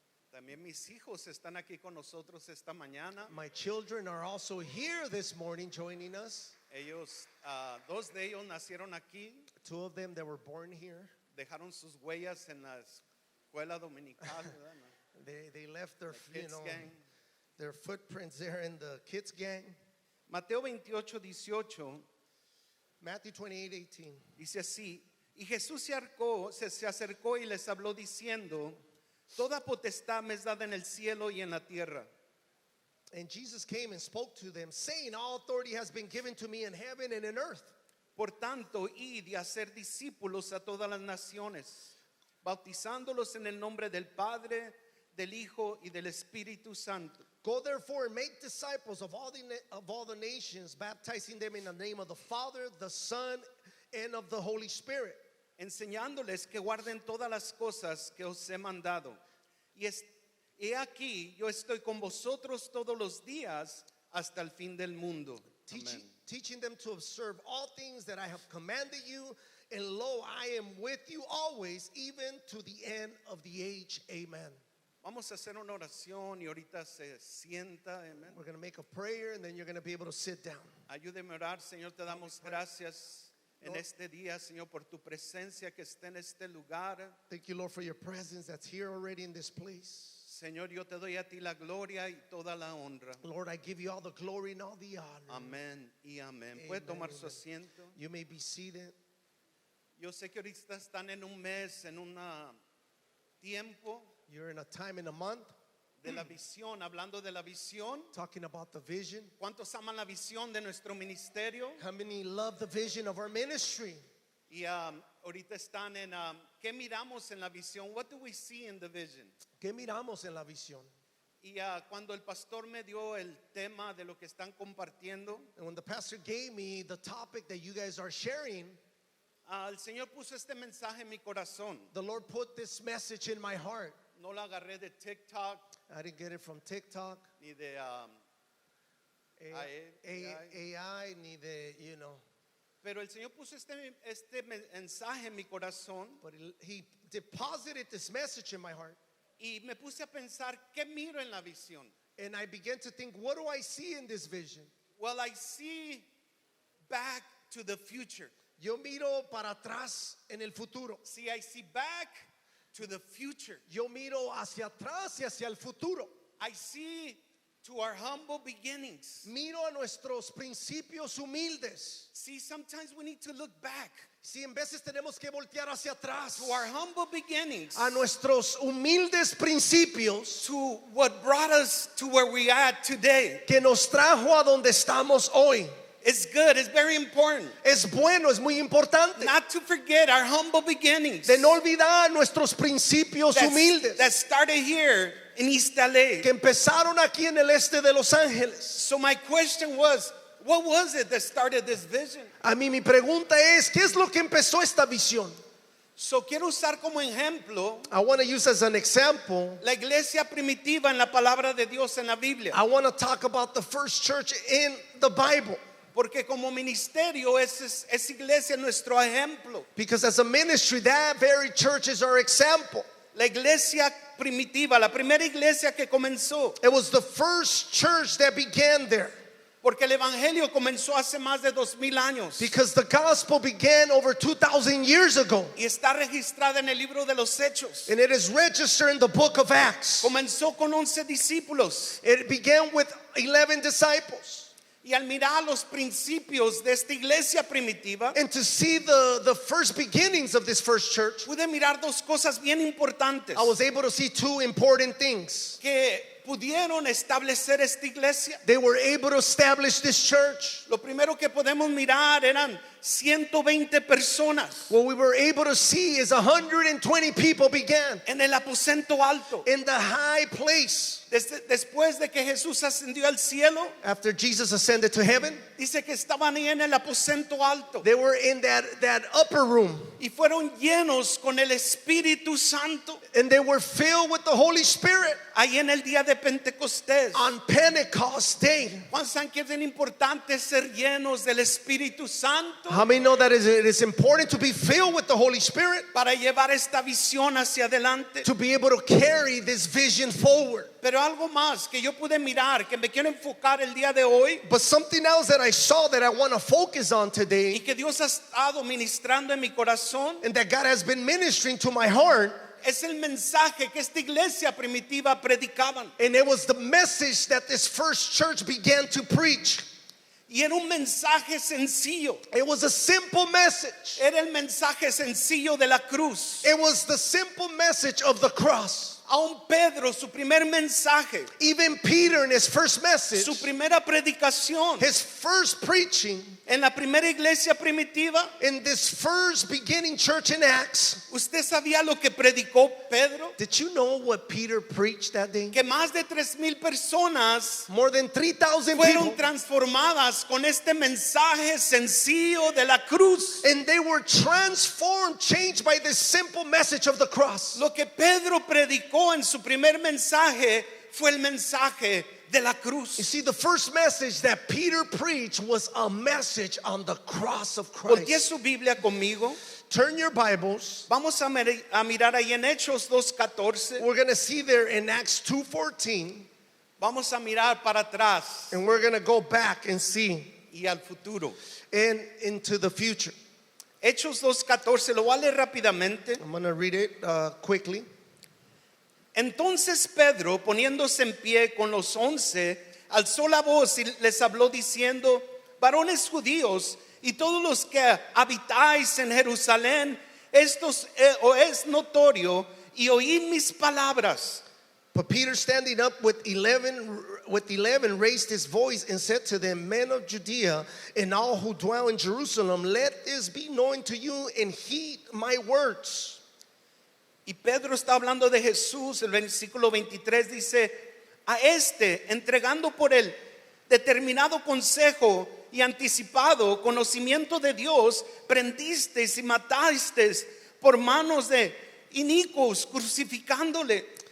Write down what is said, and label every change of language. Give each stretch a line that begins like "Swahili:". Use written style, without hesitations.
Spanish: También mis hijos están aquí con nosotros esta mañana.
English: My children are also here this morning joining us.
Spanish: Ellos, dos de ellos nacieron aquí.
English: Two of them that were born here.
Spanish: Dejaron sus huellas en la escuela dominical. ¿Verdad?
English: They left their, Kids gang. their footprints there in the kids gang.
Spanish: Mateo 28, 18
English: Matthew 28:18.
Spanish: dice así: y Jesús se acercó y les habló diciendo: toda potestad me es dada en el cielo y en la tierra.
English: And Jesus came and spoke to them, saying, all authority has been given to me in heaven and in earth.
Spanish: Por tanto, id y hacer discípulos a todas las naciones, bautizándolos en el nombre del Padre, del Hijo y del Espíritu Santo.
English: Go therefore and make disciples of all the nations, baptizing them in the name of the Father, the Son, and of the Holy Spirit,
Spanish: enseñándoles que guarden todas las cosas que os he mandado. Y he aquí, yo estoy con vosotros todos los días hasta el fin del mundo.
English: teaching them to observe all things that I have commanded you, and lo, I am with you always, even to the end of the age. Amen.
Spanish: Vamos a hacer una oración y ahorita se sienta. Amen.
English: We're going to make a prayer, and then you're going to be able to sit down.
Spanish: Ayúdeme a orar, Señor, te damos gracias en este día, Señor, por tu presencia que está en este lugar.
English: Thank you, Lord, for your presence that's here already in this place.
Spanish: Señor, yo te doy a ti la gloria y toda la honra.
English: Lord, I give you all the glory and all the honor.
Spanish: Amén y amén.
English: Amen,
Spanish: Puede tomar su
English: amen.
Spanish: asiento.
English: You may be seated.
Spanish: Yo sé que ahorita están en un mes, en un tiempo
English: You're in a time, in a month,
Spanish: de la visión, hablando de la visión.
English: talking about the vision.
Spanish: ¿Cuántos aman la visión de nuestro ministerio?
English: How many love the vision of our ministry?
Spanish: Y ahorita están en ¿qué miramos en la visión?
English: What do we see in the vision?
Spanish: ¿Qué miramos en la visión? Y cuando el pastor me dio el tema de lo que están compartiendo,
English: And when the pastor gave me the topic that you guys are sharing,
Spanish: el Señor puso este mensaje en mi corazón.
English: the Lord put this message in my heart.
Spanish: No la agarré de TikTok
English: I didn't get it from TikTok,
Spanish: ni de AI, ni de, pero el Señor puso este mensaje en mi corazón
English: but he deposited this message in my heart.
Spanish: y me puse a pensar qué miro en la visión.
English: And I began to think, what do I see in this vision? Well, I see back to the future.
Spanish: Yo miro para atrás en el futuro.
English: See, I see back to the future.
Spanish: Yo miro hacia atrás y hacia el futuro.
English: I see to our humble beginnings.
Spanish: Miro a nuestros principios humildes.
English: See, sometimes we need to look back
Spanish: Si en veces tenemos que voltear hacia atrás
English: to our humble beginnings,
Spanish: a nuestros humildes principios
English: to what brought us to where we at today.
Spanish: que nos trajo a donde estamos hoy.
English: It's good, it's very important.
Spanish: Es bueno, es muy importante.
English: Not to forget our humble beginnings
Spanish: De no olvidar nuestros principios humildes
English: that started here in East LA.
Spanish: que empezaron aquí en el este de Los Ángeles.
English: So my question was, what was it that started this vision?
Spanish: A mí mi pregunta es, ¿qué es lo que empezó esta visión? So quiero usar como ejemplo
English: I want to use as an example,
Spanish: la iglesia primitiva en la palabra de Dios en la Biblia.
English: I want to talk about the first church in the Bible.
Spanish: Porque como ministerio esa iglesia es nuestro ejemplo.
English: Because as a ministry, that very church is our example.
Spanish: La iglesia primitiva, la primera iglesia que comenzó.
English: It was the first church that began there.
Spanish: Porque el evangelio comenzó hace más de 2000 años.
English: Because the gospel began over 2,000 years ago.
Spanish: Y está registrada en el libro de los Hechos.
English: And it is registered in the book of Acts.
Spanish: Comenzó con 11 discípulos.
English: It began with 11 disciples.
Spanish: Y al mirar los principios de esta iglesia primitiva,
English: And to see the first beginnings of this first church,
Spanish: pude mirar dos cosas bien importantes.
English: I was able to see two important things.
Spanish: Que pudieron establecer esta iglesia?
English: They were able to establish this church.
Spanish: Lo primero que podemos mirar eran 120 personas
English: What we were able to see is 120 people began
Spanish: en el aposento alto.
English: in the high place.
Spanish: Después de que Jesús ascendió al cielo,
English: After Jesus ascended to heaven,
Spanish: dice que estaban ahí en el aposento alto
English: they were in that upper room,
Spanish: y fueron llenos con el Espíritu Santo
English: and they were filled with the Holy Spirit
Spanish: ahí en el día de Pentecostés.
English: on Pentecost Day.
Spanish: ¿Cuántos saben que es bien importante ser llenos del Espíritu Santo
English: How many know that it is important to be filled with the Holy Spirit
Spanish: para llevar esta visión hacia adelante?
English: to be able to carry this vision forward?
Spanish: Pero algo más que yo pude mirar, que me quiero enfocar el día de hoy
English: But something else that I saw that I want to focus on
Spanish: y
English: today,
Spanish: que Dios ha estado ministrando en mi corazón,
English: and that God has been ministering to my heart,
Spanish: es el mensaje que esta iglesia primitiva predicaban.
English: and it was the message that this first church began to preach.
Spanish: Y era un mensaje sencillo.
English: It was a simple message.
Spanish: Era el mensaje sencillo de la cruz.
English: It was the simple message of the cross.
Spanish: Aún Pedro, su primer mensaje,
English: Even Peter in his first message,
Spanish: su primera predicación
English: his first preaching
Spanish: en la primera iglesia primitiva,
English: in this first beginning church in Acts.
Spanish: ¿usted sabía lo que predicó Pedro?
English: Did you know what Peter preached that day?
Spanish: Que más de 3,000 personas
English: More than 3,000
Spanish: fueron
English: people,
Spanish: transformadas con este mensaje sencillo de la cruz.
English: and they were transformed, changed by this simple message of the cross.
Spanish: Lo que Pedro predicó en su primer mensaje fue el mensaje de la
English: You
Spanish: cruz.
English: see, the first message that Peter preached was a message on the cross of
Spanish: Voltee
English: Christ.
Spanish: su Biblia conmigo.
English: Turn your Bibles.
Spanish: Vamos a mirar ahí en Hechos 2:14.
English: We're going to see there in Acts 2:14,
Spanish: Vamos a mirar para atrás
English: and we're going to go back and see
Spanish: y al futuro.
English: and into the future.
Spanish: Hechos 2:14, lo voy a leer rápidamente.
English: I'm going to read it quickly.
Spanish: Entonces Pedro, poniéndose en pie con los 11, alzó la voz y les habló diciendo: varones judíos y todos los que habitáis en Jerusalén, os es notorio y oíd mis palabras.
English: But Peter, standing up with 11, raised his voice and said to them, men of Judea and all who dwell in Jerusalem, let this be known to you and heed my words.
Spanish: Y Pedro está hablando de Jesús. El versículo 23 dice: a este, entregando por el determinado consejo y anticipado conocimiento de Dios, prendisteis y matasteis por manos de inicuos, crucificándole.